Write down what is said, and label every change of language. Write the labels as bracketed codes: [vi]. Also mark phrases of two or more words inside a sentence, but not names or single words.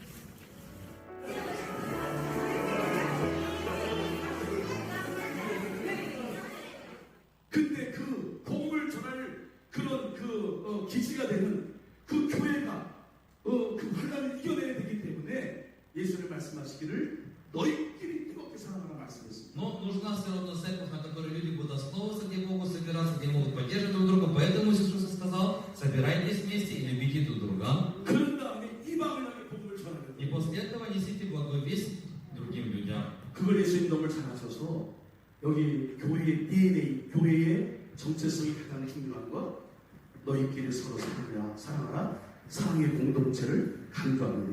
[ko] 근데 그 복음을 전할 그런 기지가 되는 그 교회가 그 환란을 이겨내야 되기 때문에 예수님 말씀하시기를 너희끼리 뜨겁게 사랑하라 말씀했습니다. [ru] Но нужна все равно церковь, на которой люди будут основываться, где могут собираться, где могут поддерживать друг друга. Поэтому Иисус сказал: собирайтесь вместе и любите друг друга. [ko] 그런 다음에 이방을 향해 복음을 전하는. [ru] И после этого несите благую весть другим людям. [ko] 그걸 예수님 너무 잘 하셔서 여기 교회의 DNA, 교회의 정체성이 가장 중요한 것, 너희끼리 서로 사랑하라, 사랑의 공동체를 강조합니다.